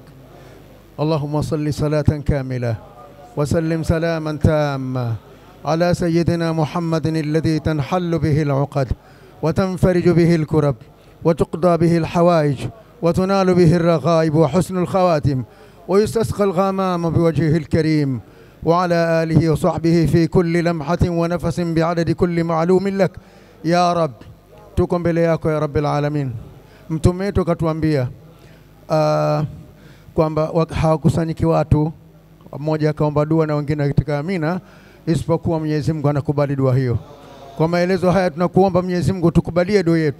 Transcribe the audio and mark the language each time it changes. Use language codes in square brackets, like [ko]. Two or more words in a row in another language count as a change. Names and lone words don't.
[ar] اللهم صل صلاة كاملة وسلم سلاما تاما على سيدنا محمد الذي تنحل به العقد وتنفرج به الكرب وتقضى به الحوائج وتنال به الرغائب وحسن الخواتم ويستسقى الغمام بوجهه الكريم وعلى آله وصحبه في كل لمحة ونفس بعدد كل معلوم لك يا رب. [sw] Tuko mbele yako ya [ar] رب العالمين. [sw] Mtume wetu katuambia kwamba hawakusanyiki watu, mmoja akaomba dua na wengine katika amina, isipokuwa Mwenyezi Mungu anakubali dua hiyo. Kwa maelezo haya tunakuomba Mwenyezi Mungu tukubalie dua yetu.